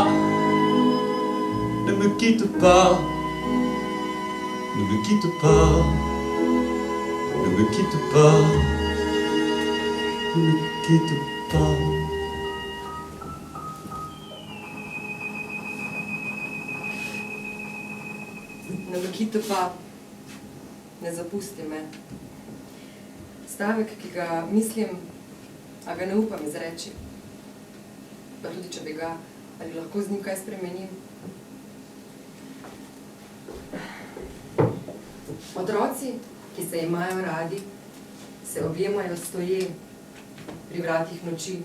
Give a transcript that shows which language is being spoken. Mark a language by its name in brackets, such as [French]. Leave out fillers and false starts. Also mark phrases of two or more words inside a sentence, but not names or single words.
[French] Ne me quitte pas, ne me quitte pas, ne me quitte pas, ne me quitte pas. Ne me quitte pas, [Slovenian] ne zapusti me. Stavek, ki ga mislim, a ga ne upam izreči. Pa tudi, če bi ga, ali lahko z njim kaj spremenim. Otroci, ki se imajo radi, se objemajo stoje pri vratih noči.